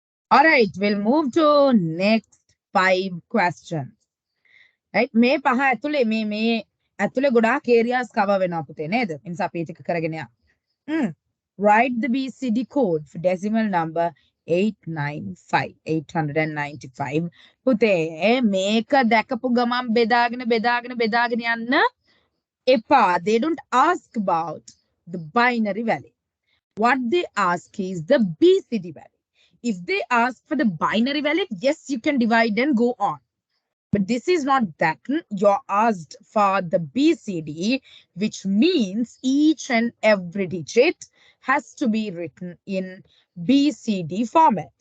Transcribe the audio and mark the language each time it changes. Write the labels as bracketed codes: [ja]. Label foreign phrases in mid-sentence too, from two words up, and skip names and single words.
[en] All right, we'll move to next 5 questions. Right? [si] මේ පහ ඇතුලේ මේ ඇතුලේ ගොඩාක් [en] areas cover [si] වෙනවා පුතේ නේද? ඒ නිසා අපි ටික කරගෙන යමු. [en] Write the BCD code for decimal number 895. [si] පුතේ මේක දැකපු ගමන් බෙදාගෙන යන්න එපා. [en] They don't ask about the binary value. What they ask is the BCD value. If they ask for the binary value, yes, you can divide and go on. But this is not that. You're asked for the BCD, which means each and every digit has to be written in BCD format.